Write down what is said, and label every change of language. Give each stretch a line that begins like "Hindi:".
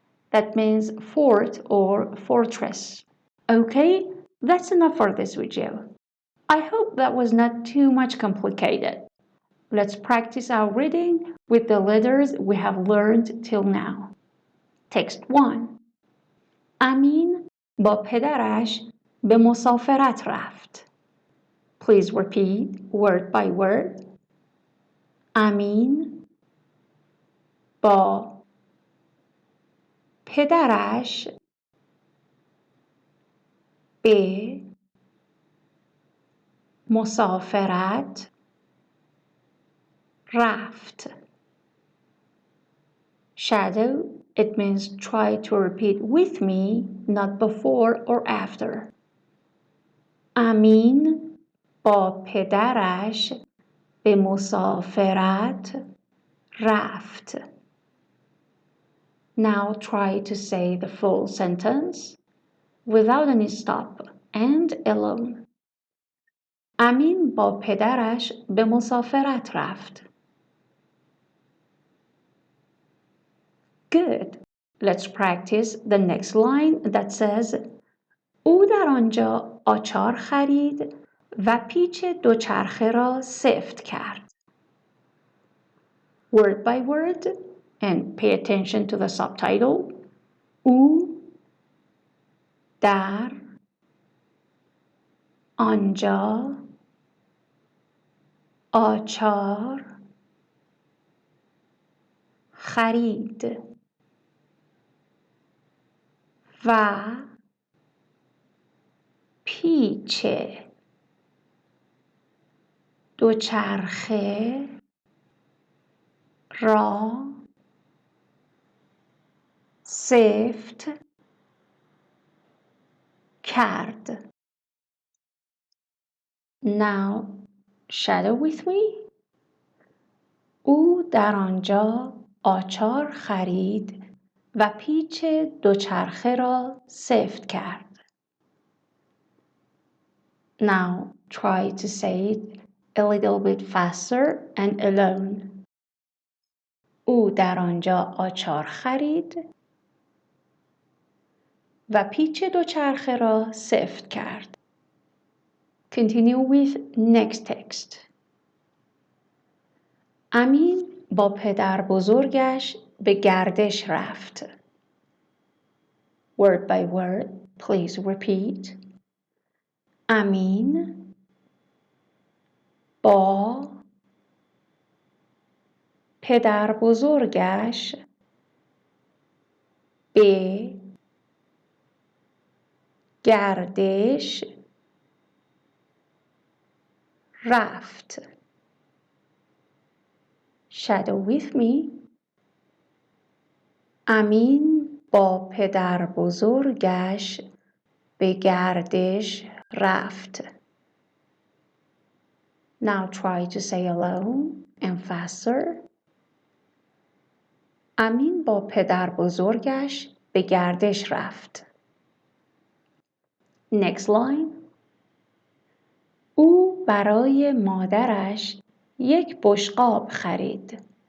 English: That means fort or fortress. Okay, that's enough for this video. I hope that was not too much complicated. Let's practice our reading with the letters we have learned till now. Text 1.
Persian: امین با پدرش به مسافرت رفت.
English: Please repeat word by word.
Persian: امین با پدرش به مسافرت رفت.
English: Shadow, it means try to repeat with me, not before or after.
Persian: امین با پدرش به مسافرت رفت.
English: Now try to say the full sentence without any stop and alone.
Persian: امین با پدرش به مسافرت رفت.
English: Good. Let's practice the next line that says
Persian: او در آنجا آچار خرید و پیچ دوچرخه را سفت کرد.
English: Word by word and pay attention to the subtitle.
Persian: او در آنجا آچار خرید و پیچ دوچرخه را سفت کرد.
English: Now shadow with me.
Persian: او در آنجا آچار خرید و پیچ دوچرخه را سفت کرد.
English: Now try to say it a little bit faster and alone.
Persian: او در آنجا آچار خرید و پیچ دوچرخه را سفت کرد.
English: Continue with next text.
Persian: امین با پدر بزرگش به گردش رفت.
English: Word by word, please repeat.
Persian: امین با پدر بزرگش به گردش رفت.
English: Shadow with me.
Persian: امین با پدر بزرگش به گردش رفت.
English: Now try to say alone and faster.
Persian: امین با پدر بزرگش به گردش رفت.
English: Next line.
Persian: او برای مادرش یک بشقاب خرید.